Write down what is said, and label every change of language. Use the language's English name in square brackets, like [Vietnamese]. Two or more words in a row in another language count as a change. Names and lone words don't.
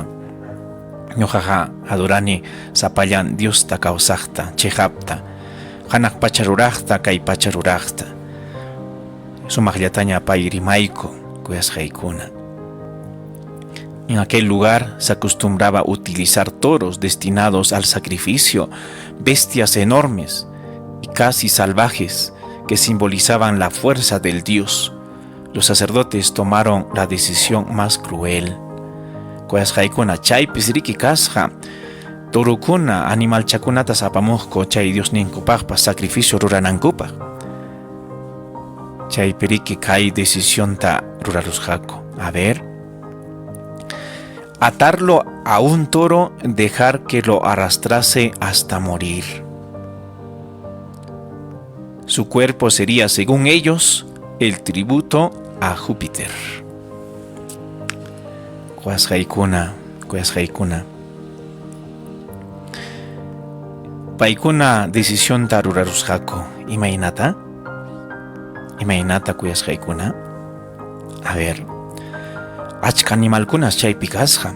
[Quechua] Ñuqaqa adorani sapallan Diosta kawsaqta, chejapta, hanaq pacha ruraqta, kay pacha ruraqta. Sumaqllataña pay rimayku, kuyasqaykuna. [Spanish] En aquel lugar se acostumbraba a utilizar toros destinados al sacrificio, bestias enormes y casi salvajes que simbolizaban la fuerza del Dios. Los sacerdotes tomaron la decisión más cruel. [Quechua] Kuyasqaykuna chaypis riki kasqa torukuna animalchakunata apamuqku chay Diosninkupaqpas sacrificio ruranankupaq. Chaypi riki kay decisionta rurarusqaku. [Spanish] A ver, atarlo a un toro, dejar que lo arrastrase hasta morir. Su cuerpo sería, según ellos, el tributo a Júpiter. [Quechua] Kuyasqaykuna. Paykuna decisionta rurarusqaku. Imaynata kuyasqaykuna. [Spanish] A ver, [Quechua] achka animalkunas chaypi kasqa.